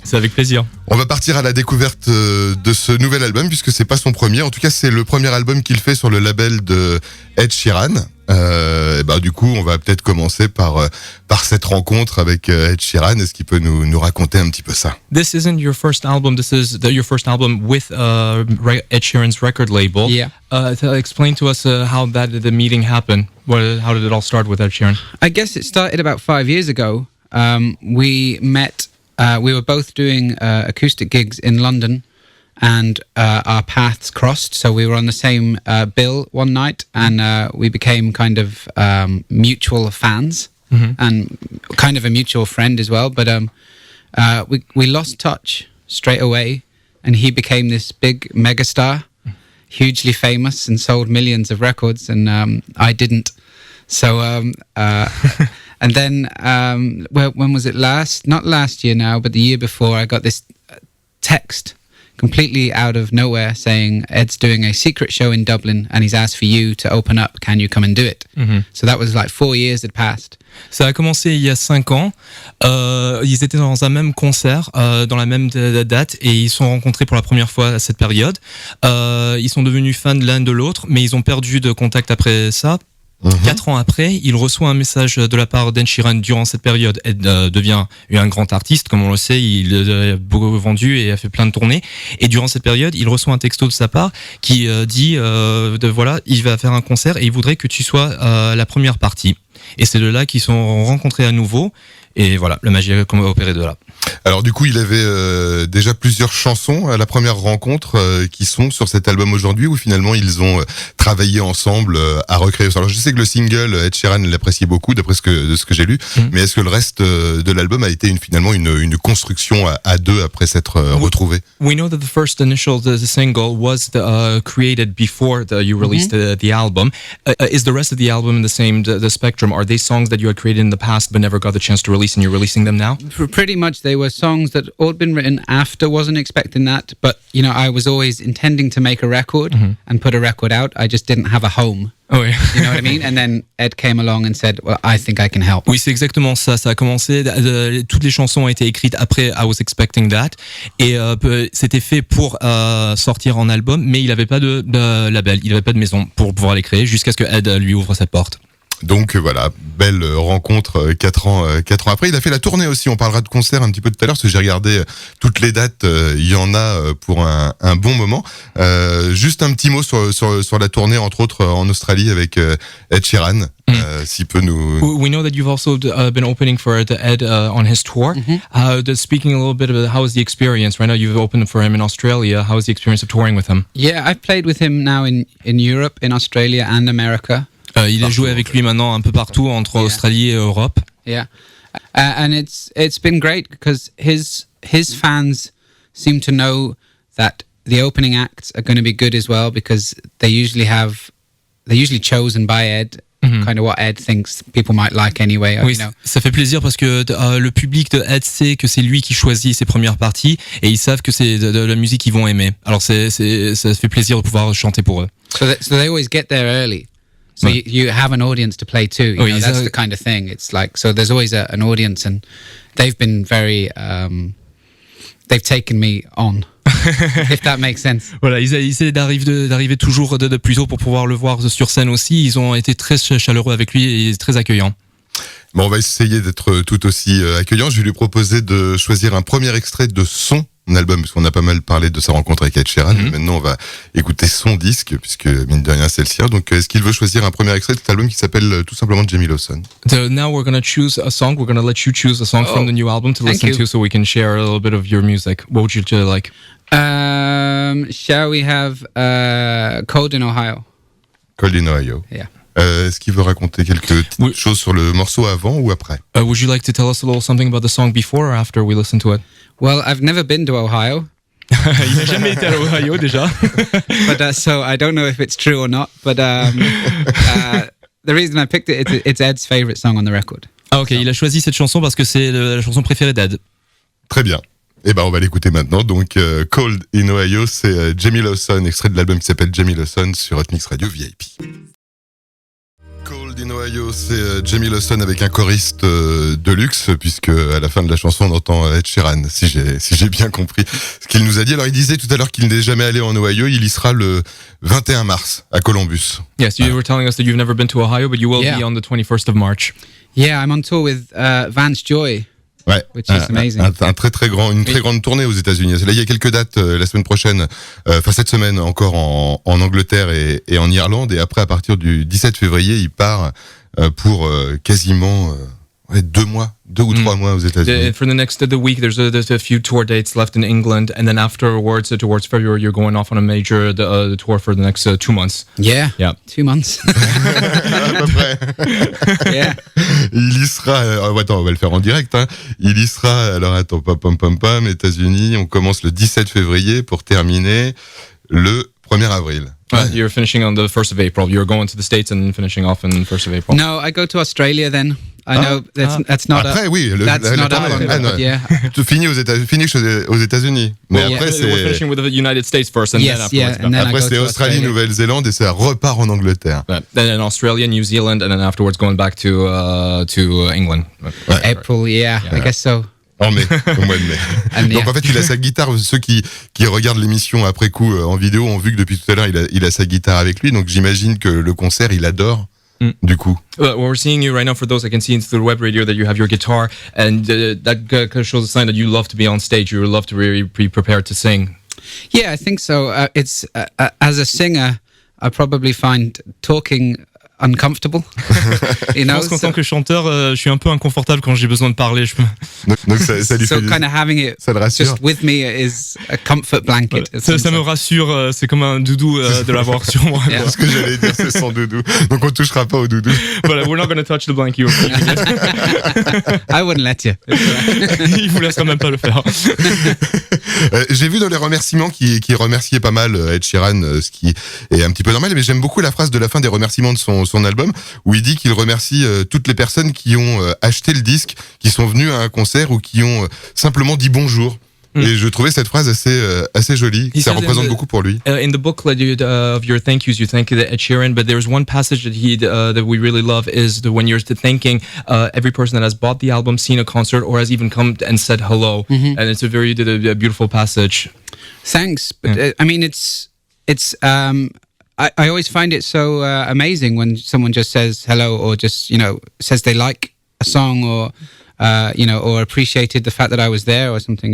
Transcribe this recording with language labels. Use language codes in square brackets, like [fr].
[fr] C'est avec plaisir. On va partir à la découverte de ce nouvel album puisque c'est pas son premier. En tout cas, c'est le premier album qu'il fait sur le label de Ed Sheeran. Du coup, on va peut-être commencer par cette rencontre avec Ed Sheeran. Est-ce qu'il peut nous raconter un petit peu ça? [en] This isn't your first album. This is your first album with Ed Sheeran's record label. Yeah. Explain to us how the meeting happened. How did it all start with Ed Sheeran? I guess it started about 5 years ago. We met. We were both doing acoustic gigs in London. And our paths crossed, so we were on the same bill one night, and we became kind of mutual fans, and kind of a mutual friend as well. But we lost touch straight away, and he became this big megastar, hugely famous, and sold millions of records, and I didn't. So, and then when was it last? Not last year now, but the year before, I got this text completely out of nowhere saying Ed's doing a secret show in Dublin and he's asked for you to open up. Can you come and do it? So that was like 4 years had passed. [fr] Ça a commencé il y a 5 ans. Ils étaient dans un même concert, dans la même date, et ils se sont rencontrés pour la première fois à cette période. Ils sont devenus fans l'un de l'autre, mais ils ont perdu de contact après ça. 4 ans après, il reçoit un message de la part d'Ed Sheeran durant cette période. Ed devient un grand artiste, comme on le sait, il a beaucoup vendu et a fait plein de tournées. Et durant cette période, il reçoit un texto de sa part qui dit voilà, il va faire un concert et il voudrait que tu sois la première partie. Et c'est de là qu'ils sont rencontrés à nouveau. Et voilà, la magie a opéré de là. Alors du coup, il avait déjà plusieurs chansons à la première rencontre qui sont sur cet album aujourd'hui, où finalement ils ont travaillé ensemble à recréer. Alors je sais que le single Ed Sheeran l'appréciait beaucoup, d'après ce que j'ai lu, mais est-ce que le reste de l'album a été finalement une construction à deux après s'être retrouvés? [en] We know that the first initial the single was created before you released the album. Is the rest of the album in the same the spectrum? Are they songs that you had created in the past but never got the chance to release, and you're releasing them now? Pretty much, they were songs that all been written after. Wasn't expecting that, but you know, I was always intending to make a record and put a record out. I just didn't have a home. [fr] Oh oui. [en] You know what I mean? And then Ed came along and said, "Well, I think I can help." [fr] Oui, c'est exactement ça. Ça a commencé. Toutes les chansons ont été écrites après [en] I Was Expecting That, [fr] et c'était fait pour sortir en album, mais il n'avait pas de label, il n'avait pas de maison pour pouvoir les créer, jusqu'à ce que Ed lui ouvre sa porte. Donc voilà, belle rencontre 4 ans après. Il a fait la tournée aussi, on parlera de concert un petit peu tout à l'heure, parce que j'ai regardé toutes les dates, il y en a pour un bon moment. Juste un petit mot sur la tournée, entre autres en Australie avec Ed Sheeran, s'il peut nous... [en] We know that you've also been opening for Ed on his tour. Speaking a little bit about how was the experience? Right now you've opened for him in Australia. How was the experience of touring with him? Yeah, I've played with him now in Europe, in Australia and America. [fr] Il a joué avec lui maintenant un peu partout entre Australie et Europe. [en] Yeah, and it's been great because his fans seem to know that the opening acts are going to be good as well, because they're usually chosen by Ed. Kind of what Ed thinks people might like anyway. [fr] Oui, [en] you know. [fr] Ça fait plaisir parce que le public de Ed sait que c'est lui qui choisit ses premières parties, et ils savent que c'est de la musique qu'ils vont aimer. Alors ça fait plaisir de pouvoir chanter pour eux. [en] So they always get there early. So you have an audience to play to. You know, that's the kind of thing. It's like, so there's always an audience, and they've been very, they've taken me on, if that makes sense. [fr] Voilà, ils essaient d'arriver toujours de plus haut pour pouvoir le voir sur scène aussi. Ils ont été très chaleureux avec lui et très accueillants. Bon, on va essayer d'être tout aussi accueillant. Je vais lui proposer de choisir un premier extrait de son album, parce qu'on a pas mal parlé de sa rencontre avec Ed Sheeran. Maintenant, on va écouter son disque, puisque mine de rien, c'est le sien. Donc, est-ce qu'il veut choisir un premier extrait de cet album qui s'appelle tout simplement Jamie Lawson? [en] Now we're going to choose a song. We're going to let you choose a song from the new album to listen to, so we can share a little bit of your music. What would you like? Shall we have Cold in Ohio? Cold in Ohio. Yeah. [fr] Est-ce qu'il veut raconter quelque chose sur le morceau avant ou après? [en] Would you like to tell us a little something about the song before or after we listen to it? Well, I've never been to Ohio. [fr] Il n'a jamais été à Ohio déjà. [en] But so I don't know if it's true or not. But the reason I picked it's Ed's favorite song on the record. [fr] Ah ok, il a choisi cette chanson parce que c'est la chanson préférée d'Ed. Très bien. Et ben on va l'écouter maintenant. Donc Cold in Ohio, c'est Jamie Lawson, extrait de l'album qui s'appelle Jamie Lawson sur Hotmixradio VIP. Cold in Ohio, c'est Jamie Lawson avec un choriste de luxe, puisque à la fin de la chanson on entend Ed Sheeran, si j'ai bien compris ce qu'il nous a dit. Alors il disait tout à l'heure qu'il n'est jamais allé en Ohio, il y sera le 21 mars à Columbus. [en] Yes, you were telling us that you've never been to Ohio, but you will be on the 21st of March. Yeah, I'm on tour with Vance Joy. [fr] Ouais, [en] Which is amazing. [fr] Une très grande tournée aux États-Unis. Là, il y a quelques dates la semaine prochaine, cette semaine encore en Angleterre et en Irlande, et après à partir du 17 février, il part pour quasiment 2 ou 3 mois aux États-Unis. [en] For the next week, there's a few tour dates left in England, and then afterwards, towards February, you're going off on a major tour for the next 2 months. Yeah. 2 months. [fr] À peu près. [en] Yeah. [fr] Il y sera. Attends, on va le faire en direct. Hein. Il y sera. Alors attends, pam, États-Unis. On commence le 17 février pour terminer le 1er avril. [en] You're finishing on the 1st of April. You're going to the States and finishing off on the 1st of April. No, I go to Australia then. I know that's not [fr] après, oui, [en] that's not up. Yeah. [fr] Tu finis aux États-Unis. Mais après, c'est. [en] We're finishing with the United States first, and then afterwards. And then [fr] après, c'est Australie, Nouvelle-Zélande, et ça repart en Angleterre. [en] Then Australia, New Zealand, and then afterwards going back to England. April, yeah, I guess so. [fr] En mai, au mois de mai. Donc en fait, il a sa guitare. Ceux qui regardent l'émission après coup en vidéo ont vu que depuis tout à l'heure, il a sa guitare avec lui. Donc j'imagine que le concert, il adore. Du coup. [en] Well, we're seeing you right now. For those I can see into the web radio, that you have your guitar, and that kind of shows a sign that you love to be on stage. You love to really be prepared to sing. Yeah, I think so. It's as a singer, I probably find talking uncomfortable. [fr] Je pense qu'en tant que chanteur, je suis un peu inconfortable quand j'ai besoin de parler. Donc ça lui fait [en] kind of having it just with me is a comfort blanket. [fr] Voilà. Ça me rassure, c'est comme un doudou de l'avoir sur moi. [en] Yeah. [fr] Ce que j'allais dire, c'est son doudou. Donc on touchera pas au doudou. [en] Voilà, we're not going to touch the blanket. I wouldn't let you. [fr] Il vous laissera même pas le faire. J'ai vu dans les remerciements qui remerciait pas mal Ed Sheeran, ce qui est un petit peu normal, mais j'aime beaucoup la phrase de la fin des remerciements de son album, où il dit qu'il remercie toutes les personnes qui ont acheté le disque, qui sont venues à un concert ou qui ont simplement dit bonjour. Et je trouvais cette phrase assez jolie. Ça représente beaucoup pour lui. [en] In the booklet of your thank yous, you thank Ed Sheeran, but there's one passage that we really love is when you're thanking every person that has bought the album, seen a concert, or has even come and said hello. And it's a very beautiful passage. Thanks, but I mean, it's I always find it so amazing when someone just says hello, or just says they like a song, or or appreciated the fact that I was there or something.